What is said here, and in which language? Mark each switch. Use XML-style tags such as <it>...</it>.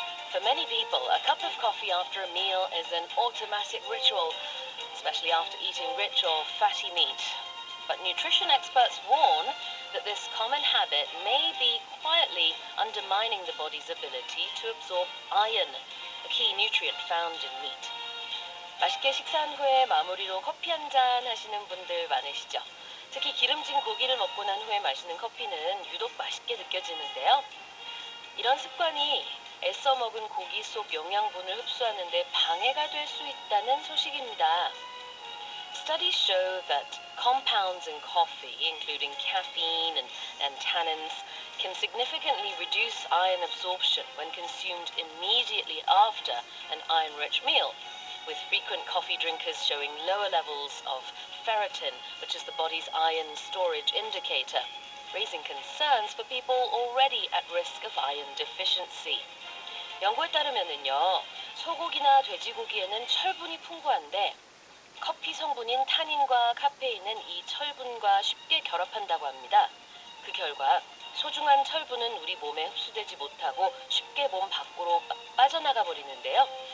<en>For many people, a cup of coffee after a meal is an automatic ritual, especially after eating rich or fatty meat. But nutrition experts warn that this common habit may be quietly undermining the body's ability to absorb iron, a key nutrient found in meat.</en> <ko>맛있게 식사한 후에 마무리로 커피 한 잔 하시는 분들 많으시죠? 특히 기름진 고기를 먹고 난 후에 마시는 커피는 유독 맛있게 느껴지는데요. 이런 습관이 애써 먹은 고기 속 영양분을 흡수하는 데 방해가 될 수 있다는 소식입니다.</ko> <en>Studies show that compounds in coffee, including caffeine and tannins, can significantly reduce iron absorption when consumed immediately after an iron-rich meal, with frequent coffee drinkers showing lower levels of ferritin, which is the body's iron storage indicator, raising concerns for people already at risk of iron deficiency.</en> <ko>연구에 따르면은요, 소고기나 돼지고기에는 철분이 풍부한데 커피 성분인 타닌과 카페인은 이 철분과 쉽게 결합한다고 합니다. 그 결과 소중한 철분은 우리 몸에 흡수되지 못하고 쉽게 몸 밖으로 빠져나가 버리는데요.</ko>